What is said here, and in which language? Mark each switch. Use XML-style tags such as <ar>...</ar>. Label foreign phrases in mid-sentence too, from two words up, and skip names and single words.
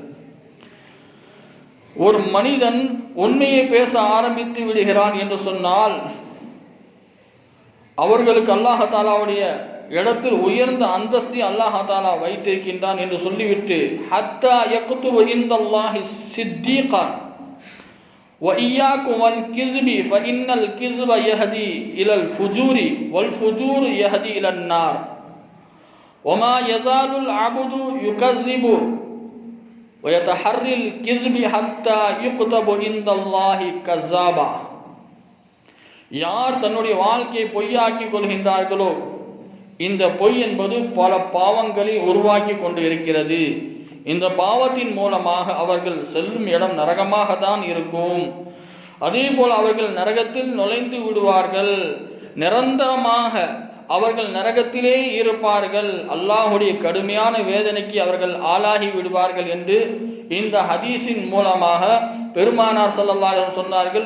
<ta>ஒரு மனிதன் உண்மையை பேச ஆரம்பித்து விடுகிறான் என்று சொன்னால் அவர்களுக்கு அல்லாஹ் தஆலாவுடைய இடத்தில் உயர்ந்த அந்தஸ்தை அல்லாஹ் தஆலா வைத்திருக்கின்றான் என்று சொல்லிவிட்டு,</ta> <ar>حتى يكتب عند الله صديقا وَإِيَّاكُمْ وَالْكِذْبِ فَإِنَّ الْكِذْبَ يَهْدِي إِلَى الْفُجُورِ وَالْفُجُورُ يَهْدِي إِلَى النَّارِ وَمَا يَزَالُ الْعَبْدُ يُكَذِّبُ وَيَتَحَرِّي الْكِذْبِ حَتَّى يُكْتَبَ عِندَ اللَّهِ كَذَّابًا.</ar> <ta>யார் தன்னுடைய வாழ்க்கையை பொய்யாக்கி கொள்கின்றார்களோ இந்த பொய் என்பது பல பாவங்களை உருவாக்கி கொண்டு இருக்கிறது. இந்த பாவத்தின் மூலமாக அவர்கள் செல்லும் இடம் நரகமாக தான் இருக்கும். அதே போல் அவர்கள் நரகத்தில் நுழைந்து விடுவார்கள், நிரந்தரமாக அவர்கள் நரகத்திலே இருப்பார்கள், அல்லாஹுடைய கடுமையான வேதனைக்கு அவர்கள் ஆளாகி விடுவார்கள் என்று இந்த ஹதீஸின் மூலமாக பெருமானார்</ta> <ar>صلى الله عليه وسلم</ar> <ta>சொன்னார்கள்.</ta>